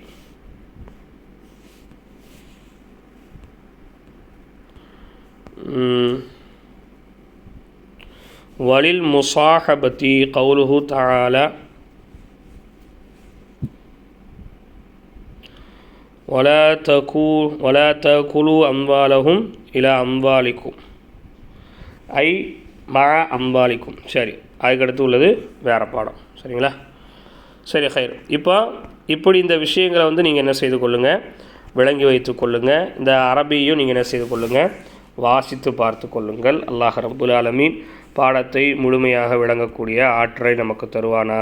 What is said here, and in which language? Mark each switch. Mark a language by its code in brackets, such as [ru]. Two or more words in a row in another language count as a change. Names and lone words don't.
[ar] وللمصاحبة قوله تعالى ولا تأكلوا أموالهم إلى أموالكم أي مع أموالكم. [ta] சரி, அதுக்கடுத்து உள்ளது வேறு பாடம். சரிங்களா? சரி, ஹைர். இப்படி இந்த விஷயங்களை நீங்கள் என்ன செய்து கொள்ளுங்கள், விளங்கி வைத்து கொள்ளுங்கள். இந்த அரபியையும் நீங்கள் என்ன செய்து கொள்ளுங்கள், வாசித்து பார்த்து கொள்ளுங்கள். அல்லாஹ் [ar] رب العالمين [ta] பாடத்தை முழுமையாக விளங்கக்கூடிய ஆற்றலை நமக்கு தருவானாக.